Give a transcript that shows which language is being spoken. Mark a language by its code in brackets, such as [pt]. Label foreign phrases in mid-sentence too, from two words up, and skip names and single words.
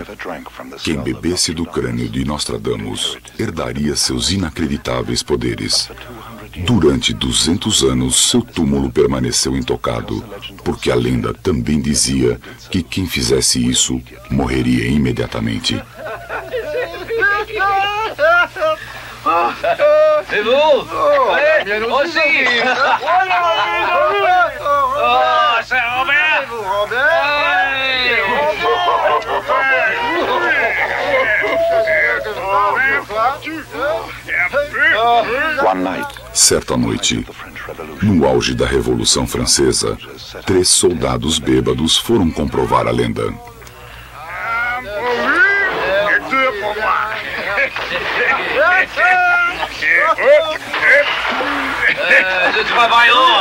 [pt] Quem bebesse do crânio de Nostradamus herdaria seus inacreditáveis poderes. Durante 200 anos, seu túmulo permaneceu intocado, porque a lenda também dizia que quem fizesse isso morreria imediatamente. [fr] C'est vous? Oui, aussi. Oh, c'est Robert. [pt] Certa noite, no auge da Revolução Francesa, 3 soldados bêbados foram comprovar a lenda. [fr] Nous travaillons.